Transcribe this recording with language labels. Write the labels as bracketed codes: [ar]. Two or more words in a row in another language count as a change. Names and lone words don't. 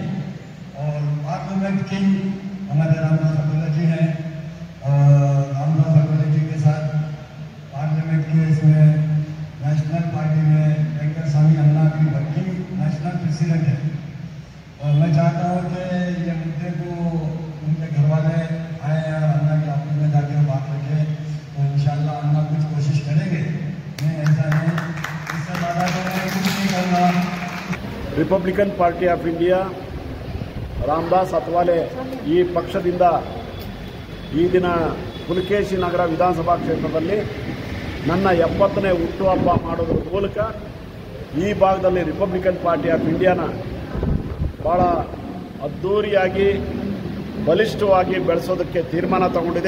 [hi] और [en] parliament king [hi] हमारे रामदास अठोले जी हैं और रामदास अठोले जी के साथ पार्लियामेंट के इसमें [en] national party [hi] में वेंकट स्वामी अन्ना भी [en] working national president [hi] है। और मैं चाहता हूँ कि ये मुद्दे को उनके घर वाले आए और अन्ना के ऑफिस में जाके बात रखें, तो इंशाल्लाह अन्ना कुछ कोशिश करेंगे। नहीं ऐसा नहीं, इससे ज़्यादा तो मैं कुछ नहीं करना। [kn] ರಿಪಬ್ಲಿಕನ್ ಪಾರ್ಟಿ ಆಫ್ ಇಂಡಿಯಾ ರಾಮದಾಸ್ ಅತ್ವಾಲೆ ಈ ಪಕ್ಷದಿಂದ ಈ ದಿನ ಪುಲಕೇಶಿ ನಗರ ವಿಧಾನಸಭಾ ಕ್ಷೇತ್ರದಲ್ಲಿ ನನ್ನ 70ನೇ ಹುಟ್ಟುಹಬ್ಬ ಮಾಡೋದ್ರ ಮೂಲಕ ಈ ಭಾಗದಲ್ಲಿ ರಿಪಬ್ಲಿಕನ್ ಪಾರ್ಟಿ ಆಫ್ ಇಂಡಿಯಾನ ಭಾಳ ಅದ್ಧೂರಿಯಾಗಿ ಬಲಿಷ್ಠವಾಗಿ ಬೆಳೆಸೋದಕ್ಕೆ ತೀರ್ಮಾನ ತಗೊಂಡಿದೆ.